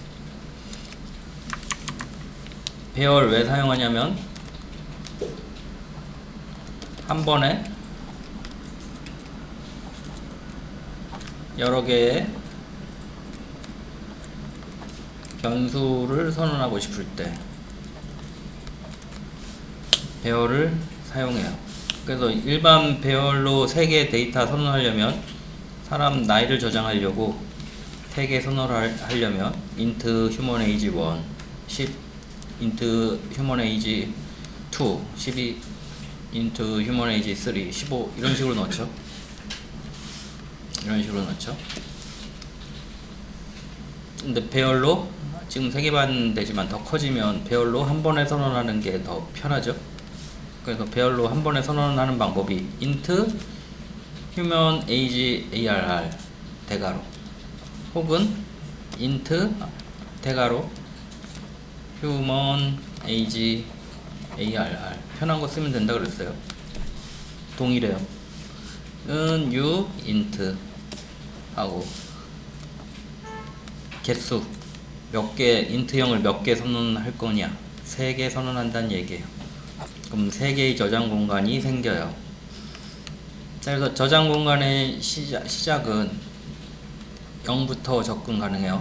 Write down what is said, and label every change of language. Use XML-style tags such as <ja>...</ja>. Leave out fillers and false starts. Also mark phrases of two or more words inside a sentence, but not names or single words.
<ko>배열 왜 사용하냐면 한 번에 여러 개의 변수를 선언하고 싶을 때 배열을 사용해요. 그래서 일반 배열로 3개의 데이터 선언하려면 사람 나이를 저장하려고 3개 선언을 하려면</ko> <en>int human age</en> <ko>1, 10</ko> <en>int human age</en> <ko>2, 12</ko> <en>int human age</en> <ko>3, 15 이런 식으로 넣죠. 이런 식으로 넣죠. 근데 배열로 지금 3개 반 되지만 더 커지면 배열로 한 번에 선언하는 게 더 편하죠. 그래서 배열로 한 번에 선언하는 방법이</ko> <en>int human age arr</en> <ko>대괄호 혹은 int 대괄호</ko> <en>human age arr</en> <ko>편한 거 쓰면 된다 그랬어요. 동일해요. 은</ko> <en>u int</en> <ko>하고 개수 몇 개 int형을 몇 개 선언할 거냐 3개 선언한다는 얘기예요. 그럼 3개의 저장 공간이 생겨요. 자, 그래서 저장 공간의 시작은 0부터 접근 가능해요.</ko>